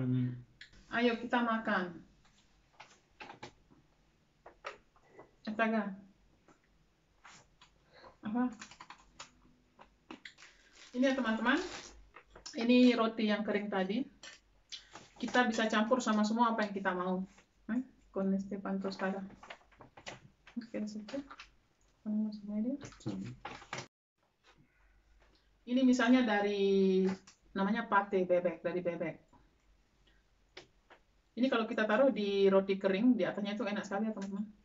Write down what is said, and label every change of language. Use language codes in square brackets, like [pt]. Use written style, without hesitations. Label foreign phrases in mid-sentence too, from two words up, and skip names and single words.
[id] Ayo kita makan. Astaga. Apa? Ini ya teman-teman. Ini roti yang kering tadi. Kita bisa campur sama semua apa yang kita mau. [es] Con este pan tostado. [id] Ini misalnya dari namanya pate bebek, dari bebek. Ini kalau kita taruh di roti kering di atasnya itu enak sekali ya teman-teman.